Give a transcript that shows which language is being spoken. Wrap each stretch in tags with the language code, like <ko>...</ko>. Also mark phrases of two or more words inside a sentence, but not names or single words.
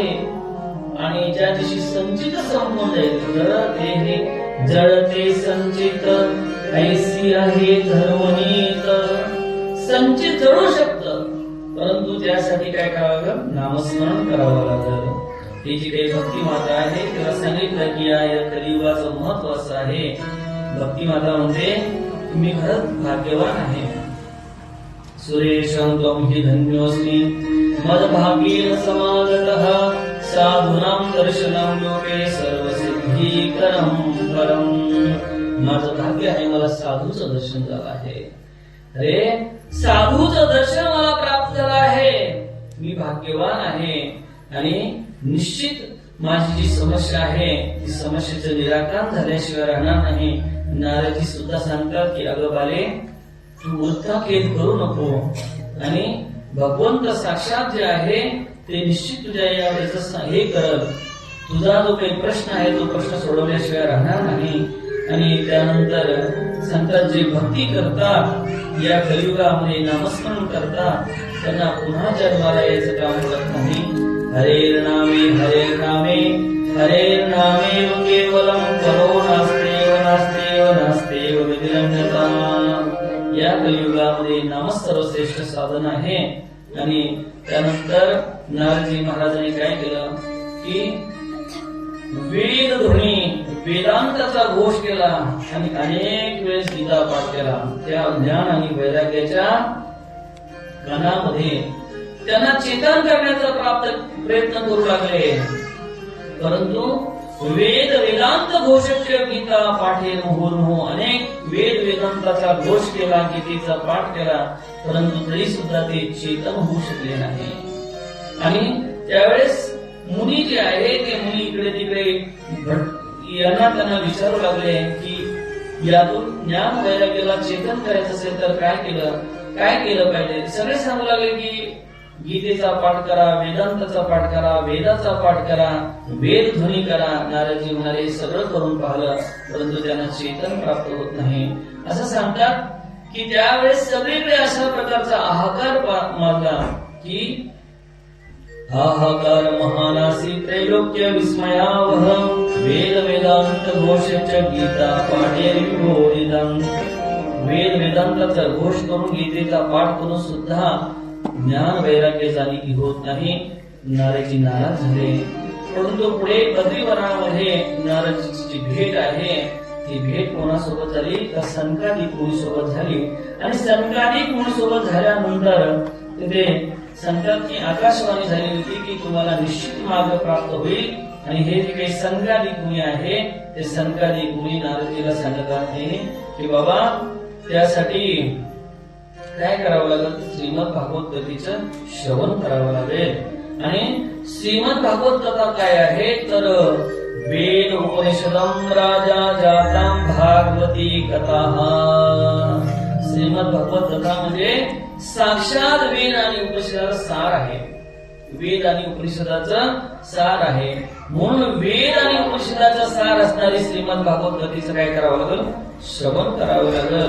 <mr>आणि ज्या दिवशी संचित संपून जाईल जळते संचित ऐसी आहे धर्मनीत. संचित जळू शकतं परंतु त्यासाठी काय करावं? नामस्मरण करावं लागलं. ही जी काही भक्ती माता आहे तिला सांगितलं की या कलियुगाचं महत्व असं आहे. भक्ती माता म्हणते तुम्ही खरंच भाग्यवान आहे.</mr> <sa>सुरेशं त्वं हि धन्योऽस्मि मद्भाग्येन समागतः साधूनां दर्शनं लोके सर्वसिद्धीकरं परं.</sa> <mr>माझं भाग्य आहे मला साधूचं दर्शन झालं आहे. अरे साधूचं दर्शन मला प्राप्त झालं आहे. मी भाग्यवान आहे. आणि निश्चित माझी जी समस्या आहे ती समस्येचं निराकरण झाल्याशिवाय राहणार नाही. नारदजी सुद्धा सांगतात की अगं बाले तू वृथा खेद करू नको. आणि भगवंत साक्षात जे आहे ते निश्चित तुझ्या यावेळेस हे करल. तुझा जो काही प्रश्न आहे तो प्रश्न सोडवल्याशिवाय राहणार नाही. आणि त्यानंतर सांगतात जे भक्ती करतात या कलियुगामध्ये नामस्मरण करतात त्यांना पुन्हा जन्माला यायचं काम करत नाही.</mr> <sa>हरेर नामे केवलम करो नास्तेव विधिरण्यता.</sa> <mr>या कलियुगामध्ये नाम सर्वश्रेष्ठ साधन आहे. आणि त्यानंतर नारदजी महाराजांनी काय केलं की वेद ध्वनी वेदांताचा घोष केला आणि अनेक वेळेस गीता पाठ केला. त्या ज्ञान आणि वैराग्याच्या कणामध्ये त्यांना चेतन करण्याचा प्राप्त प्रयत्न करू लागले.</mr> <sa>परंतु वेदांत घोषस्य गीता पाठे मुहुर्मुहु.</sa> <mr>अनेक वेदांताचा घोष केला, गीतेचा पाठ केला, परंतु तरी सुद्धा ते चेतन होऊ शकले नाही. आणि त्यावेळेस मुनी जे आहे ते मुनी इकडे तिकडे यांना त्यांना विचारू लागले की यातून ज्ञान वैराग्याला चेतन करायचं असेल तर काय केलं पाहिजे. सगळे सांगू लागले की गीतेचा पाठ करा, वेदांताचा पाठ करा, वेदाचा पाठ करा, वेद ध्वनी करा. नारदजी म्हणाले सगळं करून पाहिलं परंतु त्यांना चेतन प्राप्त होत नाही. असं सांगतात की त्यावेळेस सगळीकडे अशा प्रकारचा हाहाकार माजला की</mr> <sa>हाहाकार महानासी त्रैलोक्य विस्मयावह वेदांत घोषच गीता पाठे विभोरिदं.</sa> <mr>वेदांताचा घोष करून गीतेचा पाठ करून सुद्धा ज्ञान वैराग्य जाणीव होत नाही. नारदजी नाराज झाले. परंतु पुढे बद्रीवनामध्ये नारदजीची भेट आहे. ती भेट कोणासोबत झाली तर सनकादिक मुनी सोबत झाली. आणि सनकादिक मुनी सोबत झाल्यानंतर तिथे सांगतात की आकाशवाणी झाली होती की तुम्हाला निश्चित मार्ग प्राप्त होईल. आणि हे जे काही सनकादिक मुनी आहे ते सनकादिक मुनी नारदजीला सांगत आहे की बाबा त्यासाठी काय करावं लागेल, श्रीमद भागवत कथेचं श्रवण करावं लागेल. आणि श्रीमद भागवत कथा काय आहे तर</mr> <sa>वेद उपनिषदम राजा जाताम भागवती कथा.</sa> <mr>श्रीमद भागवत कथा म्हणजे साक्षात वेद आणि उपनिषदाचा सार आहे. वेद आणि उपनिषदाचं सार आहे. म्हणून वेद आणि उपनिषदाचा सार असणारी श्रीमद भागवत कथेचं काय करावं लागेल, श्रवण करावं लागेल.</mr>